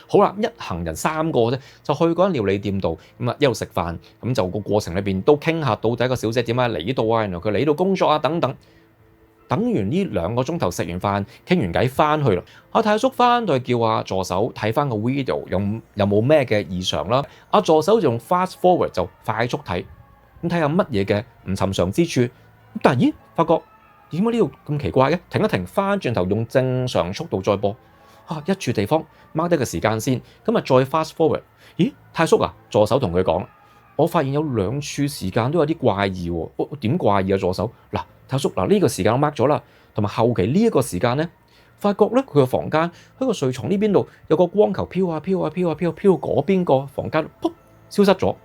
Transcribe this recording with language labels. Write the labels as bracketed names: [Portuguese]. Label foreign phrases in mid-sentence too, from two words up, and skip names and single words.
[Cantonese] 好啦，一行人3個啫，就去嗰間料理店度，一路食飯，咁就個過程裏邊都傾下到底個小姐點解嚟呢度然後佢嚟呢度工作等等。等完呢2個鐘頭食完飯傾完偈翻去啦，泰叔翻到去叫助手睇翻個 video 有冇咩嘅異常啦。助手就用 [English] fast forward [Cantonese] 就快速睇，咁睇下乜嘢嘅唔尋常之處。但係發覺點解呢度咁奇怪嘅？停一停，翻轉頭用正常速度再播。一處地方 mark 低個時間先，咁再 [English] fast forward。 [Cantonese] 泰叔助手同佢講，我發現有2處時間都有啲怪異喎。點怪異助手？泰叔呢個時間我 mark 咗啦，同埋後期呢一個時間咧，發覺咧佢個房間喺個睡床呢邊度有個光球飄啊飄啊飄啊飄啊飄到嗰邊個房間，噗消失咗。